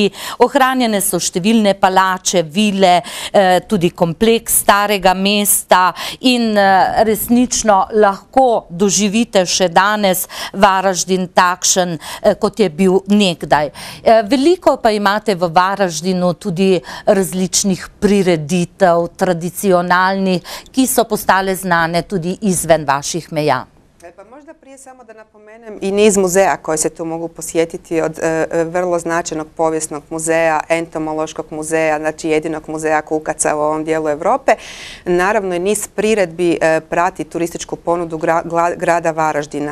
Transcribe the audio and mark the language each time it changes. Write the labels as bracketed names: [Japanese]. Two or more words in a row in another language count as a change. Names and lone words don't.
[Slovenian] Ohranjene so številne palače, vile, tudi kompleks starega mesta in resnično lahko doživite še danes Varaždin takšen, kot je bil nekdaj. Veliko pa imate v Varaždinu tudi različnih prireditev, tradicionalnih, ki so postale znane tudi izven vaših meja. [Croatian] Pa možda prije samo da napomenem i niz muzeja koji se tu mogu posjetiti, od vrlo značajnog povijesnog muzeja, entomološkog muzeja, znači jedinog muzeja kukaca u ovom dijelu Europe. Naravno i niz priredbi prati turističku ponudu grada Varaždina.